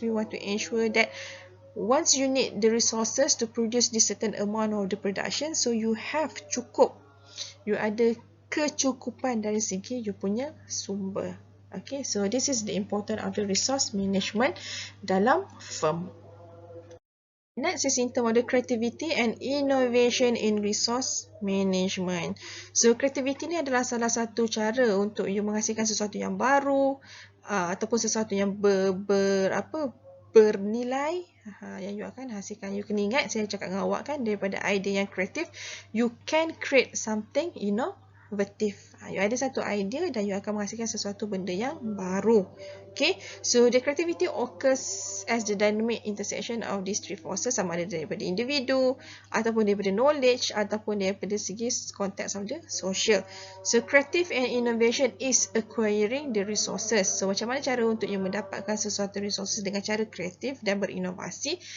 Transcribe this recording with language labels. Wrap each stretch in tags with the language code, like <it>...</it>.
<en>We want to ensure that once you need the resources to produce this certain amount of the production, so you have</en> <ms>cukup, you ada kecukupan dari segi you punya sumber.</ms> <en>Okay, so this is the importance of the resource management dalam firm. Next is in terms of the creativity and innovation in resource management.</en> <ms>So creativity ni adalah salah satu cara untuk you menghasilkan sesuatu yang baru ataupun sesuatu yang bernilai yang you akan hasilkan. You kena ingat, saya cakap dengan awak kan, daripada idea yang kreatif,</ms> <en>you can create something innovative.</en> <ms>You ada satu idea dan you akan menghasilkan sesuatu benda yang baru.</ms> <en>Okay, so the creativity occurs as the dynamic intersection of these three forces,</en> <ms>sama ada daripada individu, ataupun daripada knowledge, ataupun daripada segi konteks</ms> <en>of the social. So creative and innovation is acquiring the resources.</en> <ms>So macam mana cara untuk you mendapatkan sesuatu resources dengan cara kreatif dan berinovasi?</ms>